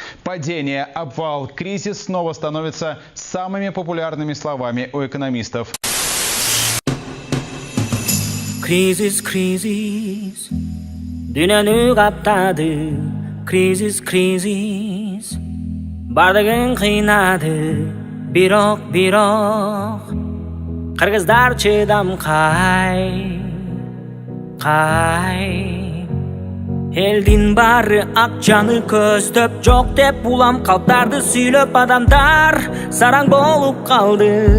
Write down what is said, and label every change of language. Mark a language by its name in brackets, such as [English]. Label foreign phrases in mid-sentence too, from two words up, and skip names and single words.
[Russian] Падение, обвал, кризис снова становятся самыми популярными словами у экономистов. [Kyrgyz] Кризис, кризис, dünyаны каптады. Кризис, кризис, бардыгын кыйнады. Бирок, кыргыздар чыдам кай. Элдин бары ак жаны көздөп, жок деп улам калптарды сүйлөп, адамдар сараң болуп калды.